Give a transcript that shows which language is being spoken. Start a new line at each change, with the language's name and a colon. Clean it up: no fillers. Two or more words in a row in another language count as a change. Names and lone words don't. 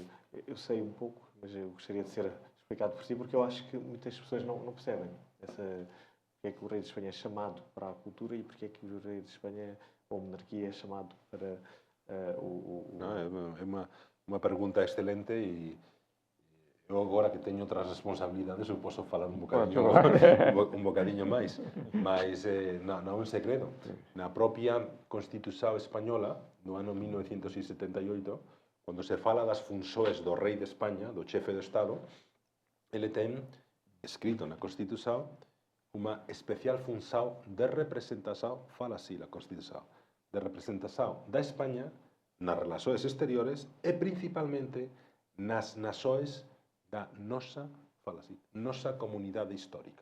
Portuguese: Eu sei um pouco, mas eu gostaria de ser explicado por si, porque eu acho que muitas pessoas não percebem porque é que o rei de Espanha é chamado para a cultura e porque é que o rei de Espanha, ou a monarquia, é chamado para É uma pergunta excelente
Galician: e eu agora que teño outras responsabilidades eu posso falar un bocadinho máis, mas non é un segredo. Na propia Constitución española do ano 1978, cando se fala das funções do rei de España, do chefe de Estado, ele ten escrito na Constitución unha especial función de representación, fala así a Constitución, de representación da España nas relações exteriores e principalmente nas nações da nosa comunidade histórica.